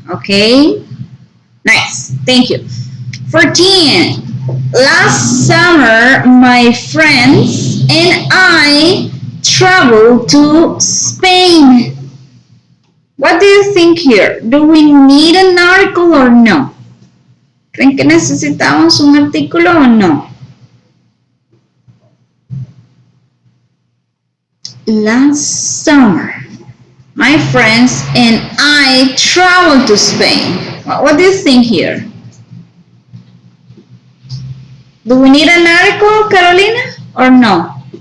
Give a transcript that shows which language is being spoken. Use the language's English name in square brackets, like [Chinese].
[English] Okay? Nice. Thank you. 14. Last summer, my friends and I traveled to Spain. What do you think here? Do we need an article or no? [Spanish] ¿Creen que necesitamos un artículo o no? [English] Last summer, my friends and I traveled to Spain. What do you think here? Do we need an article, Carolina, or no?